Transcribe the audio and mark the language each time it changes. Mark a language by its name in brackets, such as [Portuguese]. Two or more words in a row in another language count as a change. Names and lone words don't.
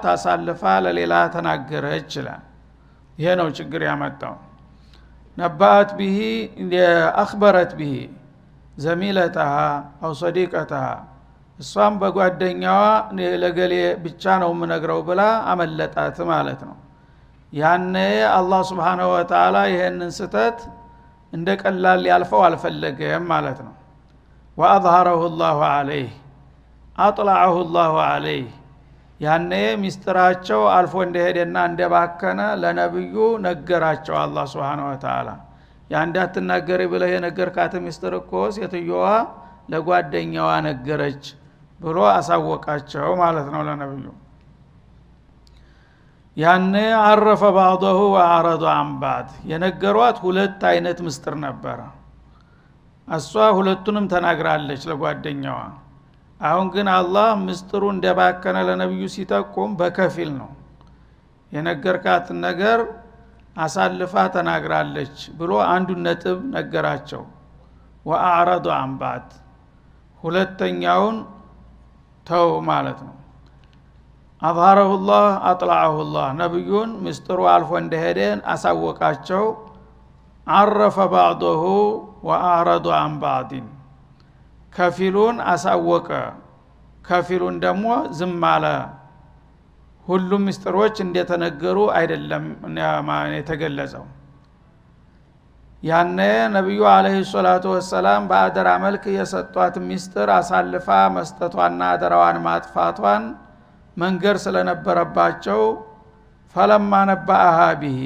[Amharic] አሳልፋ ለሌላ ተናገረች ይችላል። ይሄ ነው ችግር ያመጣው። [Arabic] نبأت به أخبرت به زميلتها أو صديقتها [Amharic] እሷም በጓደኛዋ ለገሌ ብቻ ነው የምነግረው ብላ አመለጣት ማለት ነው። ያኔ አላህ Subhanahu [Arabic] وتعالى [Amharic] ይሄንን ስተት እንደቀላል ያልፈው አልፈለገም ማለት ነው። [Arabic] وأظهره الله عليه أطلعه الله عليه [Amharic] ያኔ ሚስጥራቸው አልፎ እንደሄደና እንደባከነ ለነብዩ ነገራቸው አላህ [Arabic] سبحانه وتعالى። [Amharic] ያንዳትናገሪ ብለህ የነገርካት ሚስጥር እኮ ሴትዮዋ ለጓደኛዋ ነገረች ብሎ አሳወቃቸው ማለት ነው ለነብዩ። ያኔ [Arabic] عرف بعضه وأعرض عن بعض [Amharic] የነገሯት ሁለት አይነት ምስጥር ነበር። እሷ ሁለቱንም ተናግራለች ለጓደኛዋ። አሁን ግን አላህ ምስጥሩ እንደባከነ ለነብዩ ሲጠቁም በከፊል ነው። የነገርካት ነገር አሳልፋ ተናግራለች ብሎ አንዱ ነጥብ ነገራቸው። [Arabic] وأعرض عن بعض [Amharic] ሁለተኛውን ተው ማለት ነው። [Arabic] أظهره الله أطلعه الله [Amharic] ነብዩን ምስጥሩ አልፎ እንደሄደን አሳወቃቸው። [Arabic] عرف بعضه وأعرض عن بعض [Amharic] ከፊሉን አሳወቀ ከፊሉን ደግሞ ዝም አለ። ሁሉም ምስጥሮች እንደተነገሩ አይደለም የተገለጸው። ያኔ ነብዩ [Arabic] عليه الصلاة والسلام [Amharic] በአደራ መልክ የሰጧት ምስጥር አሳልፋ መስጠቷና አደራዋን ማጥፋቷን መንገር ስለነበረባቸው [Arabic] فلما نبأها به